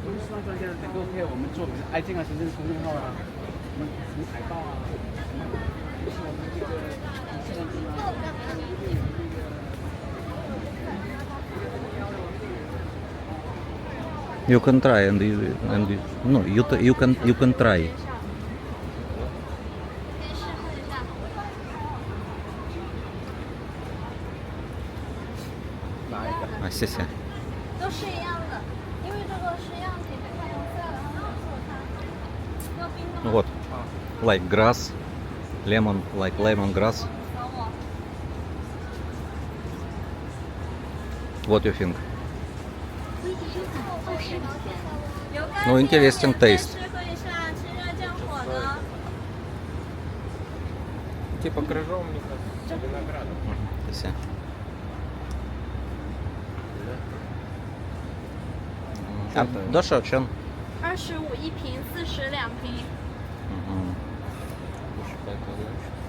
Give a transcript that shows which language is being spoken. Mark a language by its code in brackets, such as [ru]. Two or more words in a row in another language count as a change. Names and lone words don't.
[zh] 希望专家能够配合我们做爱健康行政公众号啊，什么海报啊，就是我们这个现在 [en] You can try no, you can try. [zh] 可以试喝一下。拿一个。啊，谢谢。都是一样的，因为这个是样品，得看颜色，然后做它。要冰的吗？ [ru] Вот. [en] Like grass, lemon, like lemon grass. [zh] 等我。 [en] What you think? [zh] 有干 [ru] Ну, интересен taste. [zh] 试喝一下，清热降火的。 [ru] Типа крыжовника с виноградом. [zh] 谢谢。 [ru] А, Даша, чем? [zh] 25一瓶，40两瓶。 [ru] Угу.